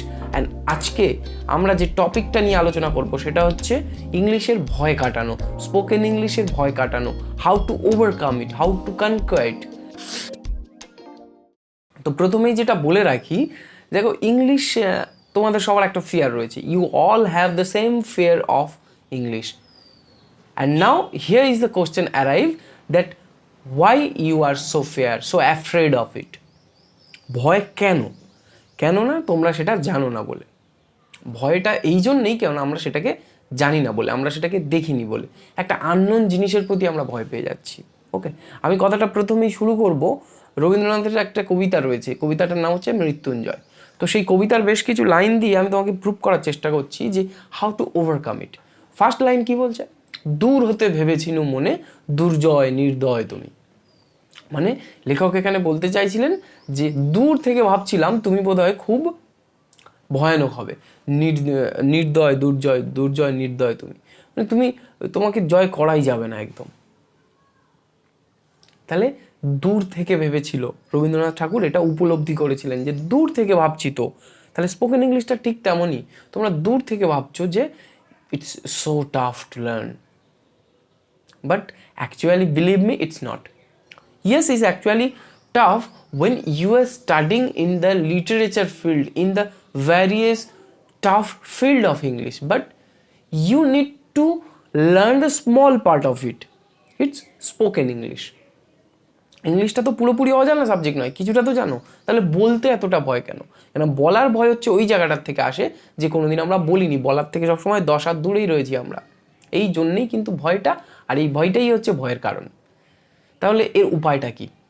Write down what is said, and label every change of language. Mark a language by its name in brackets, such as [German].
[Bangla] And আজকে আমরা যে টপিকটা নিয়ে আলোচনা করব সেটা হচ্ছে ইংলিশের ভয় কাটানো, স্পোকেন ইংলিশের ভয় কাটানো, [English] How to overcome it, how to conquer it. [Bangla] তো প্রথমেই যেটা বলে রাখি, দেখো ইংলিশ তোমাদের সবার একটা ফিয়ার রয়েছে। [English] You all have the same fear of English. And now here is the question arrive that why you are so fear, so afraid of it. [Bangla] ভয় কেন না তোমরা সেটা জানো না বলে। ভয়টা এই জন্যেই কেন আমরা সেটাকে জানি না বলে, আমরা সেটাকে দেখিনি বলে, একটা আননোন জিনিসের প্রতি আমরা ভয় পেয়ে যাচ্ছি। ওকে, আমি কথাটা প্রথমেই শুরু করব। রবীন্দ্রনাথের একটা কবিতা রয়েছে, কবিতাটার নাম হচ্ছে মৃত্যুঞ্জয়। তো সেই কবিতার বেশ কিছু লাইন দিয়ে আমি তোমাকে প্রুভ করার চেষ্টা করছি যে [English] How to overcome it. [Bangla] First line কি বলছে? দূর হতে ভেবেছিনু মনে, দুর্জয় নির্দয় তুমি। মানে লেখক এখানে বলতে চাইছিলেন যে দূর থেকে ভাবছিলাম তুমি বোধহয় খুব ভয়ানক হবে, নির্দয় দুর্জয় নির্দয় তুমি, মানে তোমাকে জয় করাই যাবে না একদম। তাহলে দূর থেকে ভেবেছিল, রবীন্দ্রনাথ ঠাকুর এটা উপলব্ধি করেছিলেন যে দূর থেকে ভাবছি। তো তাহলে স্পোকেন ইংলিশটা ঠিক তেমনই, তোমরা দূর থেকে ভাবছো যে [English] it's so tough to learn, but actually believe me, it's not. Yes, it's actually tough when you are studying in the literature field, in the various tough field of English, but you need to learn the small part of it. It's spoken English. [Bangla] ইংলিশটা তো পুরোপুরি অজানা subject নয়, কিছুটা তো জানো। তাহলে বলতে এতটা ভয় কেন? কেন বলার ভয় হচ্ছে ওই জায়গাটার থেকে আসে যে কোনোদিন আমরা বলিনি, বলার থেকে সবসময় 10 হাত দূরেই রয়েছি আমরা। এই জন্যেই কিন্তু ভয়টা, আর এই ভয়টাই হচ্ছে ভয়ের কারণ। তাহলে এর উপায়টা কি?